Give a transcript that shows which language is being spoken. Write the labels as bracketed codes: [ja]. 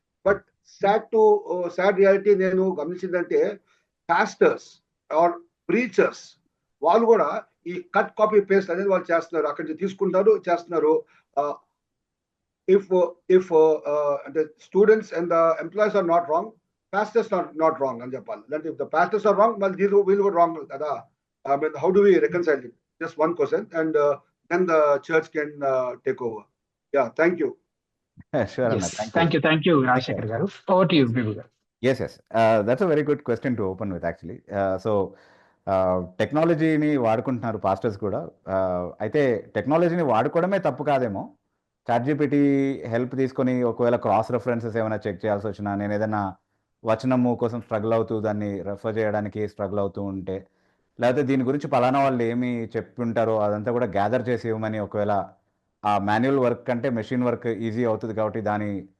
[en] but sad reality [te] నేను గమనించిందంటే pastors are preachers వాళ్ళు కూడా ఈ కట్ కాపీ పేస్ట్ అనేది వాళ్ళు చేస్తున్నారు, అక్కడి నుంచి తీసుకుంటారు చేస్తున్నారు. [en] if అంటే students and the employees are not wrong, pastors not wrong [te] అని చెప్పాలి. అంటే [en] if the pastors are wrong, [te] మళ్ళీ వీళ్ళు కూడా రాంగ్ కదా. [en] I mean, how do we reconcile it? Just one question, and then the church can take over. Yeah, thank you. Sure, Yes. Thank you, Rajshekar garu. Over to you, Bibu garu. Yes. That's a very good question to open with actually. [te] So టెక్నాలజీని వాడుకుంటున్నారు pastors కూడా. అయితే టెక్నాలజీని వాడుకోవడమే తప్పు కాదేమో. ChatGPT help తీసుకొని ఒకవేళ cross references ఏమైనా చెక్ చేయాల్సి వచ్చినా, నేను ఏదైనా వచనము కోసం స్ట్రగుల్ అవుతూ దాన్ని రెఫర్ చేయడానికి స్ట్రగుల్ అవుతూ ఉంటే, లేకపోతే దీని గురించి పలానా వాళ్ళు ఏమి చెప్పుంటారో అదంతా కూడా గ్యాదర్ చేసి ఇవ్వమని, ఒకవేళ ఆ మాన్యువల్ వర్క్ కంటే మెషిన్ వర్క్ ఈజీ అవుతుంది కాబట్టి దాని